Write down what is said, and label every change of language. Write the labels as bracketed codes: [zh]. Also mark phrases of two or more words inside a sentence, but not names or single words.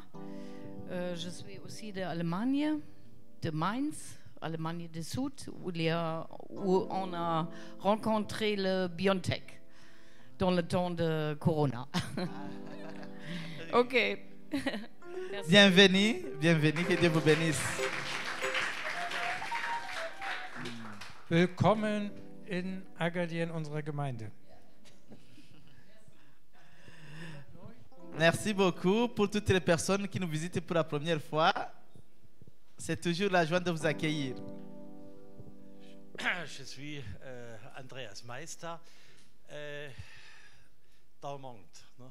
[fr] Je suis aussi d'Allemagne, de Mainz, Allemagne du Sud, où on a rencontré le BioNTech dans le temps de Corona. Ok. Bienvenue, que Dieu vous bénisse. [de] Willkommen in Agadir in unserer Gemeinde. [fr] Merci beaucoup pour toutes les personnes qui nous visitent pour la première fois. C'est toujours la joie de vous accueillir. Je suis Andreas Meister, d'Allemande. No?